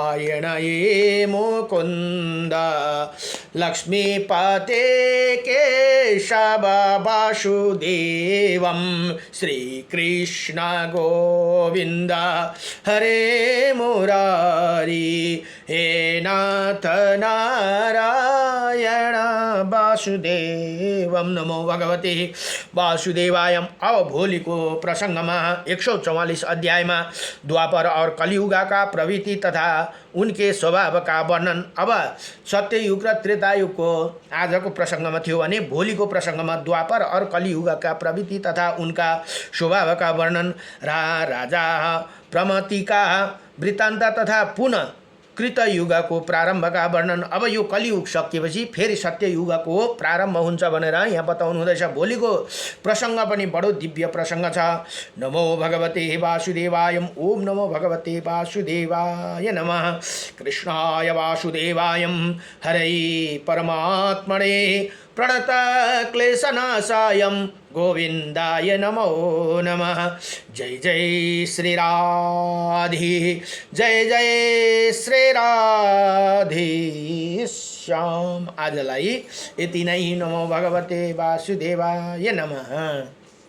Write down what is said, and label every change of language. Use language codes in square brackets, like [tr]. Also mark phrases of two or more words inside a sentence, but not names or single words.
[sa] ये मुकुंद लक्ष्मीपते केशव वासुदेवं श्रीकृष्ण गोविन्द हरे मुरारी हे नाथ नारायण वासुदेवम नमो भगवते वासुदेवाय। [ne] अब भोलिको प्रसङ्गमा 144 अध्यायमा [hi] द्वापर और कलियुग का प्रवृत्ति तथा उनके स्वभाव का वर्णन। [ne] अब सत्ययुग र त्रेतायुगको आजको प्रसङ्गमा थियो भने भोलिको प्रसङ्गमा [hi] द्वापर और कलियुग का प्रवृत्ति तथा उनका स्वभाव का वर्णन राजा प्रमति का वृत्तान्त तथा [ne] पुनः कृतयुगको प्रारम्भका वर्णन। अब यो कलियुग सकिएपछि फेरि सत्ययुगको प्रारम्भ हुन्छ भनेर यहाँ बताउनु हुँदैछ। भोलिको प्रसङ्ग पनि बडो दिव्य प्रसङ्ग छ। [sa] नमो भगवते वासुदेवाय। ओम नमो भगवते वासुदेवाय नमः। कृष्णाय वासुदेवाय हरै परमात्मने प्रणत क्लेशनाशाय गोविन्दाय नमो नमः। [hi] जय जय श्री राधे जय जय श्री राधे श्याम। [ne] आजलाई यति नै। [sa] नमो भगवते वासुदेवाय नमः।